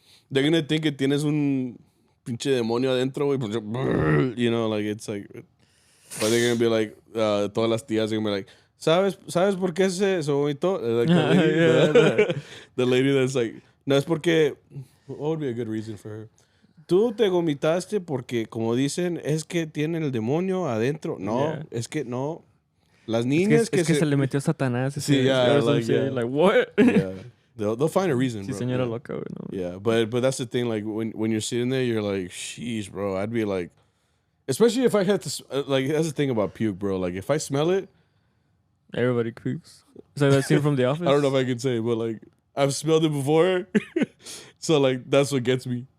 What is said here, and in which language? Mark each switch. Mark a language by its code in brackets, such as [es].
[en] They're gonna think [es] que tienes un pinche demonio adentro, güey. [en] You know, like it's like, but they're gonna be like, [es] todas las tías [en] are gonna be like, [es] ¿Sabes por qué se vomitó? [en] Like the lady that's like, [es] no, es porque, [en] what would be a good reason for her? [es] Tú te vomitaste porque, como dicen, es que tiene el demonio adentro. No, es que no. Las niñas es que se le metió Satanás. Sí, yeah, [en] like what? Yeah. They'll find a reason, bro. [es] Sí, señora loca, güey. No. [en] Yeah, but that's the thing. Like when you're sitting there, you're like, sheesh, bro. I'd be like, especially if I had to, like, that's the thing about puke, bro. Like if I smell it, everybody pukes. It's like that scene from The Office. I don't know if I can say it, but like I've smelled it before, so like that's what gets me.